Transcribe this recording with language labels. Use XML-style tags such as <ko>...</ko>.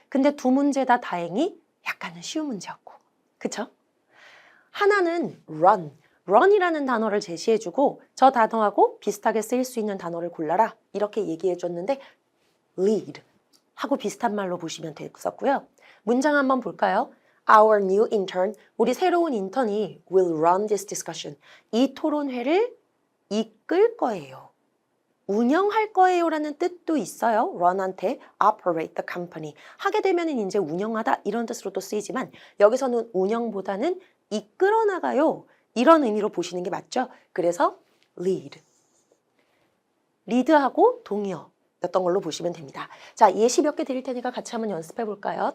<ko>근데 2문제 다 다행히 약간은 쉬운 문제였고, 그쵸? 하나는 run이라는 단어를 제시해주고 저 단어하고 비슷하게 쓰일 수 있는 단어를 골라라 이렇게 얘기해줬는데 lead 하고 비슷한 말로 보시면 되겠었고요. 문장 한번 볼까요?</ko> <en>Our new intern,</en> <ko>우리 새로운 인턴이</ko> <en>will run this discussion.</en> <ko>이 토론회를 이끌 거예요. 운영할 거예요 라는 뜻도 있어요.</ko> <en>run한테 operate the company.</en> <ko>하게 되면 이제 운영하다 이런 뜻으로도 쓰이지만 여기서는 운영보다는 이끌어 나가요. 이런 의미로 보시는 게 맞죠? 그래서 lead. 리드하고 동의어였던 걸로 보시면 됩니다. 자, 예시 몇 개 드릴 테니까 같이 한번 연습해 볼까요?</ko>